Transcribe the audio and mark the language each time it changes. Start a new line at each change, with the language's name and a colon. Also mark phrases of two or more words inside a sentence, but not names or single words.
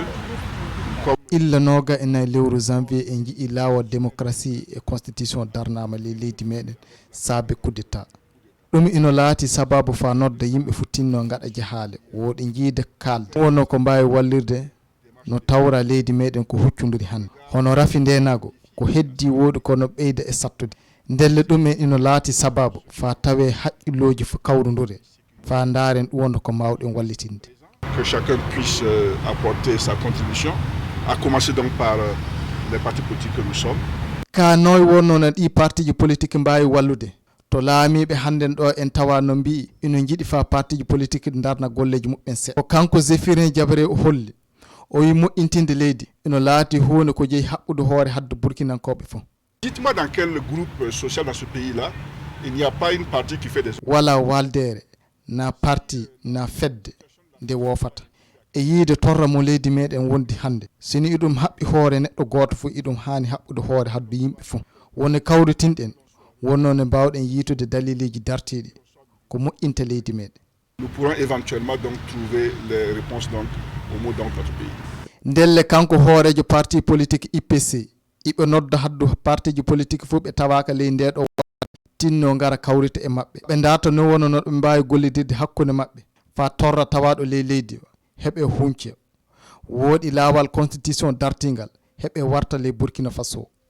Fula: illa noga e nayi lewru janvier en jii lawol démocratie e constitution darnama leydi meɗen saabe
French: coup d'état
Fula: ɗum ino laati sababu fa nodda yimɓe futtinno gaɗa jahale woɗe jiide kalde wonno ko mbawi wallirde no tawra leydi meɗen ko huccudiri hande hono rafi ndenago ko heddi woodi kono ɓeyda e sattude ndelle ɗumen ino laati sababu fa tawe haqqilloji fo kawrudure fa daren ɗum wonno ko mawɗen wallitinde
French: que chacun puisse apporter sa contribution à commencer donc par les partis politiques que nous sommes
Fula: ka noy wonno na ɗi parti ji politique mbawi wallude to laamiɓe hannden ɗo en tawa no mbi ino jiiɗi fa parti ji politique ɗi darna golleji muɓɓen seeɗa ko kanko Zéphirine Diabré o holli o wi moƴƴintinde leydi ino laati hunde ko jeeyi haɓɓude hoore hadde burkinankoɓe fof
French: dites-moi dans quel groupe social dans ce pays là il n'y a pas une partie qui fait des
Fula: wala waldere na parti na fedde nde woofata e yiide torra mo leydi meɗen wondi hannde sini iɗum haɓɓi hoore neɗɗo gooto fof iɗum haani haɓɓude hoore haddu yimɓe fof woni kawritinɗen wonno ne mbawɗen yiitude daliliji dartiɗi ko moƴƴinta leydi meɗen
French: nous pourrons éventuellement donc trouver les réponses donc au mot donc notre pays
Fula: ndelle kanko hoorejo
French: parti politique
Fula: IPC iɓe nodda haddu partiji politique fof ɓe tawaka ley ndeɗo tinno ngara kawrita e maɓɓe ɓe ndata no wono no ɓe mbawi gollidirde hakkude maɓɓe fa torra tawaɗo ley leydi o heɓe hunce woɗi laawal constitution dartingal heɓe warta ley Burkina Faso.